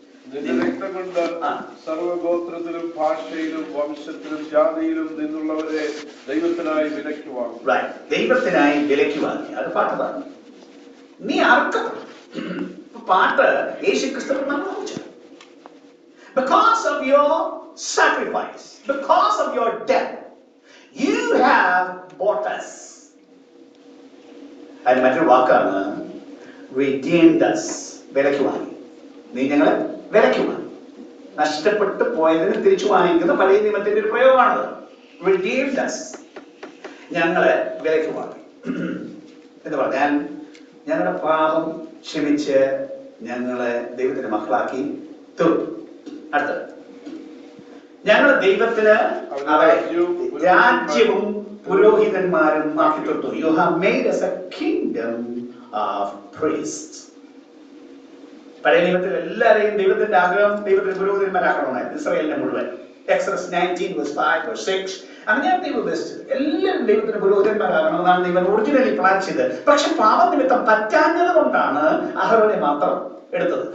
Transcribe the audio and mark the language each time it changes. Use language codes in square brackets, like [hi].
[ml] നിന്റെ രക്തം കൊണ്ട് സർവഗോത്രത്തിലും ഭാഷയിലും വംശത്തിലും ജാതിയിലും നിന്നുള്ളവരെ ദൈവത്തിനായി വിലയ്ക്ക് വാങ്ങി. Right. ദൈവത്തിനായി വിലയ്ക്ക് വാങ്ങി. അത് പാട്ട് പാടും. നീ അറുക്കപ്പെട്ടു. പാട്ട് യേശുക്രിസ്തുവിൽ നമ്മൾ വാങ്ങിച്ചു. [en] Because of your sacrifice, because of your death, you have bought us. [ml] അതിന് മറ്റൊരു വാക്കാണ് [en] redeemed us. [ml] വിലയ്ക്ക് വാങ്ങി. നീ ഞങ്ങളെ വിലയ്ക്ക് വാങ്ങി. നഷ്ടപ്പെട്ടു പോയതിന് തിരിച്ചു വാങ്ങിക്കുന്ന പഴയ നിയമത്തിന്റെ ഒരു പ്രയോഗമാണത്. [en] redeemed us. [ml] ഞങ്ങളെ വിലയ്ക്ക് വാങ്ങി എന്ന് പറഞ്ഞാൽ ഞങ്ങളുടെ പാപം ക്ഷമിച്ച് ഞങ്ങളെ ദൈവത്തിന്റെ മക്കളാക്കി തീർത്തു. അടുത്തത്, ഞങ്ങൾ ദൈവത്തിന് അവരെ രാജ്യവും പുരോഹിതന്മാരും ആക്കി തീർത്തു. [en] You have made us a kingdom of priests. [ml] പഴയ നിയമത്തിൽ എല്ലാവരെയും ദൈവത്തിന്റെ ആഗ്രഹം ദൈവത്തിന്റെ പുരോഹിതന്മാരാക്കണമെന്നായിരുന്നു, ഇസ്രായേലിനെ മുഴുവൻ. [en] Exodus 19 verse 5 verse 6. [ml] അങ്ങനെ ദൈവം ഉദ്ദേശിച്ചത് എല്ലാവരും ദൈവത്തിന്റെ പുരോഹിതന്മാരാകണമെന്നാണ് ദൈവം ഒറിജിനലി പ്ലാൻ ചെയ്തത്. പക്ഷെ പാപനിമിത്തം പറ്റാഞ്ഞത് കൊണ്ടാണ് അഹരോനെ മാത്രം എടുത്തത്.